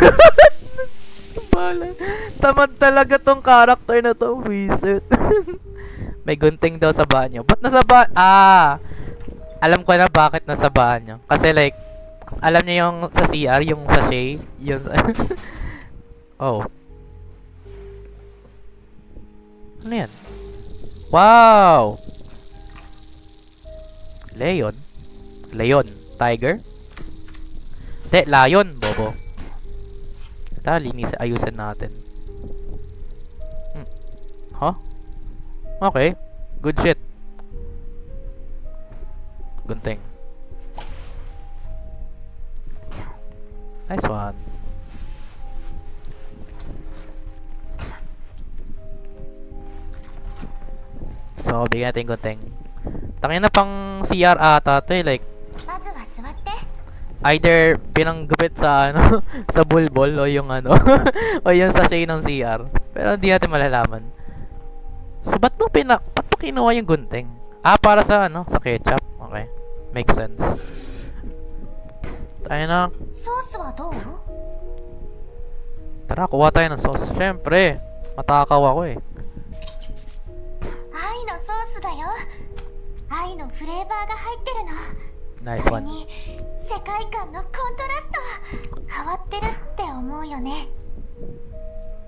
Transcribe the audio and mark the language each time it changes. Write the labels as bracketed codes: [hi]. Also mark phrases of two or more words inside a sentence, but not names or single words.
[tl] Bala. Tamad talaga tong character na to. Wiset. May gunting daw sa banyo. Ba't nasa alam ko na bakit nasa banyo. Kasi like, alam niyo yung sa CR, yung sachet. Yun oh. Ano yan? Wow! Leon. Tiger? Hindi, lion, bobo. Tara, ayusin natin. [en] Huh? Okay. Good shit. Gunting. Nice one. [tl] So, bigyan natin yung gunting. Tangina pang CR ata to eh. Like, [ja] まずは座って [tl] either pinanggupit sa ano, sa bulbol o yung ano, o yung sachet ng CR. Pero hindi natin malalaman. So, ba't mo kinuha yung gunting? Para sa ano, sa ketchup. [en] Okay. Makes sense. [tl] Tayo na. [ja] ソースはどう [tl] Tara, kuha tayo ng sauce. Siyempre, matakaw ako eh. [ja] 愛のソースだよ愛のフレーバーが入ってるの [en] Nice [ja] それ [en] one. [ja] に世界観のコントラスト変わってるって思うよね